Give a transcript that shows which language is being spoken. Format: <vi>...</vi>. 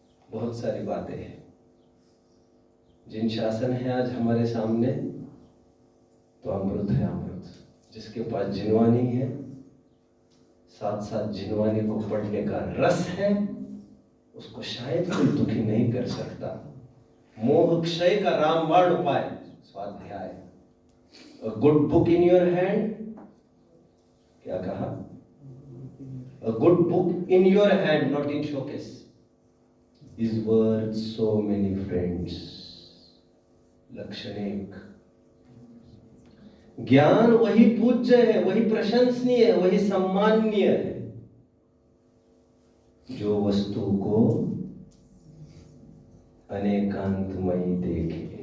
<hi>बहुत सारी बातें हैं जिन शासन है आज हमारे सामने, तो अमृत है अमृत। जिसके पास जिनवानी है, साथ साथ जिनवानी को पढ़ने का रस है, उसको शायद कोई दुखी नहीं कर सकता। मोह क्षय का रामबाण उपाय स्वाध्याय।</hi> <en>A good book in your hand,</en> <hi>क्या कहा?</hi> <en>A good book in your hand, not in showcase, is worth so many friends.</en> <hi>लक्षण एक। ज्ञान वही पूज्य है, वही प्रशंसनीय है, वही सम्माननीय है जो वस्तु को अनेकांतमयी देखे।</hi>